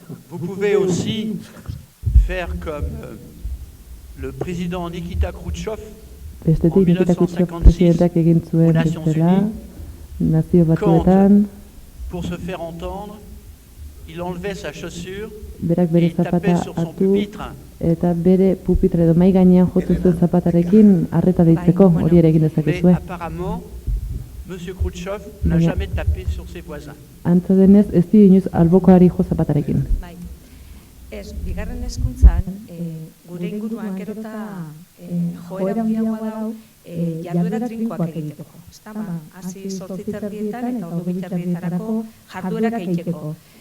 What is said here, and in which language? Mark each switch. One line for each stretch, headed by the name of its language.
French: Vous pouvez aussi faire comme le président Nikita Khrouchtchev en 1956 aux Nations Unies, quand, pour se faire entendre, il enlevait sa chaussure et il tapait sur son pupitre.
Basque: Eta bere pupitre edo mai gainean jotzen zuen zapatarekin arreta deitzeko, hori ere egin dezakezue.
French: Mais apparemment, M. Khrouchtchev n'a jamais tapé sur ses voisins.
Basque: Antza denez, ez dio inoiz albokoari jo zapatarekin. Bai. Ez, bigarren hezkuntzan, gure inguruan gero eta joera handiagoa dau, jarduera trinkoak egiteko. Hasi 8 erdietan eta 12 erdietarako jarduerak egiteko.